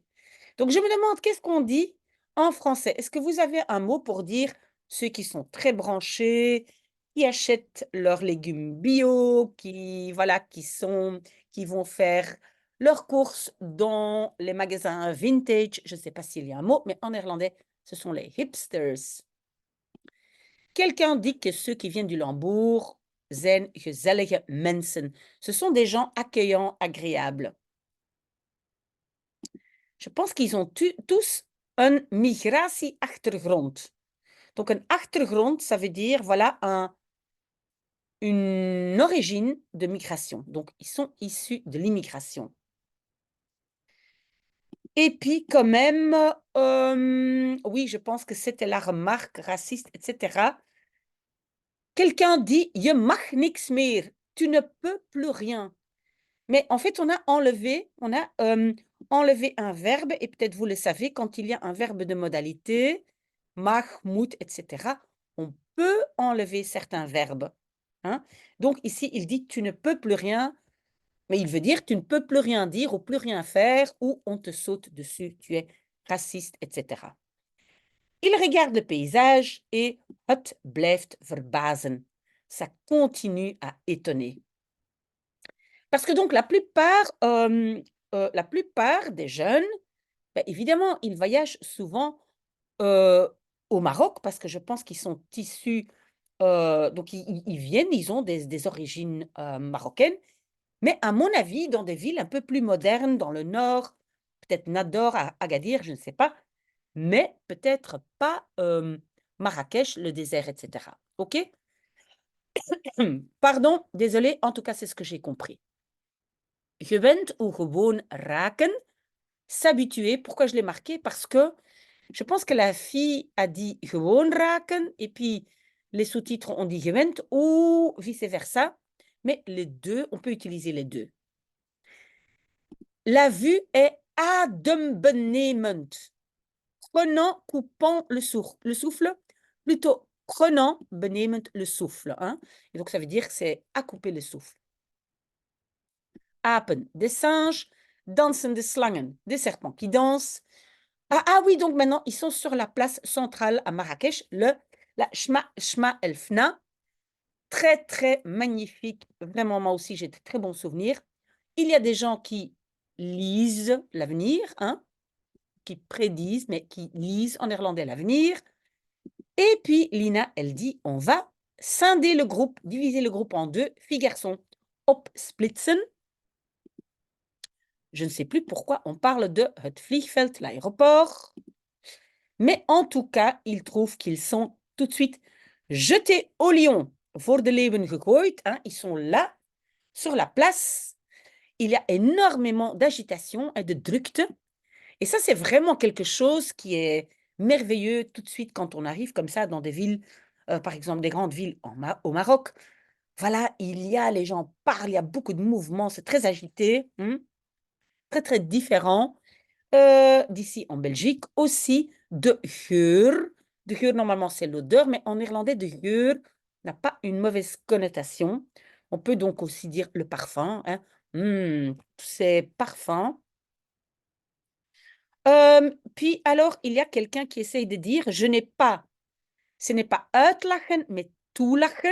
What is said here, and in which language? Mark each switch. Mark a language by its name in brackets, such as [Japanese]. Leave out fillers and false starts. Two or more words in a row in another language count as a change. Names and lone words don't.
[French] Donc je me demande, qu'est-ce qu'on dit en français? Est-ce que vous avez un mot pour dire ceux qui sont très branchés, qui achètent leurs légumes bio, qui, voilà, qui vont faire leurs courses dans les magasins vintage? Je ne sais pas s'il y a un mot, mais en néerlandais, ce sont les hipsters. Quelqu'un dit que ceux qui viennent du Lambourg [Dutch] zijn gezellige mensen. [French] Ce sont des gens accueillants, agréables. Je pense qu'ils ont tous un migratieachtergrond. Donc, un achtergrond, ça veut dire, voilà, une origine de migration. Donc, ils sont issus de l'immigration. Et puis, quand même, oui, je pense que c'était la remarque raciste, etc. Quelqu'un dit, [Dutch] je mag niks meer. [French] Tu ne peux plus rien. Mais en fait, on a enlevé un verbe, et peut-être vous le savez, quand il y a un verbe de modalité, [Dutch] mag, moet, [French] etc., on peut enlever certains verbes. Hein? Donc ici, il dit tu ne peux plus rien, mais il veut dire tu ne peux plus rien dire ou plus rien faire, ou on te saute dessus, tu es raciste, etc. Il regarde le paysage et [Dutch] het blijft verbazen. [French] Ça continue à étonner. Parce que donc la plupart des jeunes, ben, évidemment, ils voyagent souvent au Maroc, parce que je pense qu'ils sont issus, donc ils viennent, ils ont des origines marocaines, mais à mon avis, dans des villes un peu plus modernes, dans le nord, peut-être Nador, Agadir, je ne sais pas, mais peut-être pas Marrakech, le désert, etc. OK? Pardon, désolé, en tout cas, c'est ce que j'ai compris. [Dutch] Gewend ou gewoon raken, [French] s'habituer. Pourquoi je l'ai marqué? Parce que je pense que la fille a dit [Dutch] gewoon raken, [French] et puis les sous-titres ont dit gewend, ou vice-versa. Mais les deux, on peut utiliser les deux. La vue est adembenemend. Prenant, coupant le souffle, plutôt prenant, benemend, le souffle. Hein? Et donc ça veut dire que c'est à couper le souffle. Apen, des singes. [Dutch] Dansende slangen, [French] des serpents qui dansent. Ah oui, donc maintenant, ils sont sur la place centrale à Marrakech, la Shma El Fna. Très, très magnifique. Vraiment, moi aussi, j'ai de très bons souvenirs. Il y a des gens qui lisent l'avenir, hein, qui prédisent, mais qui lisent en néerlandais l'avenir. Et puis, Lina, elle dit, on va scinder le groupe, diviser le groupe en deux, filles, garçons. Opsplitsen. Je ne sais plus pourquoi on parle de [Dutch] het vliegveld, [French] l'aéroport. Mais en tout cas, ils trouvent qu'ils sont tout de suite jetés au lion, [Dutch] voor de leeuwen gegooid. [French] Hein, ils sont là, sur la place. Il y a énormément d'agitation et de drukte. Et ça, c'est vraiment quelque chose qui est merveilleux tout de suite quand on arrive comme ça dans des villes, par exemple des grandes villes au Maroc. Voilà, les gens parlent, il y a beaucoup de mouvements, c'est très agité, très, très différent. D'ici en Belgique, aussi [Dutch] de geur. De geur, [French] normalement, c'est l'odeur, mais en néerlandais, [Dutch] de geur [French] n'a pas une mauvaise connotation. On peut donc aussi dire le parfum. Hein. C'est parfum. Puis alors, il y a quelqu'un qui essaye de dire, ce n'est pas uitlachen, mais toelachen.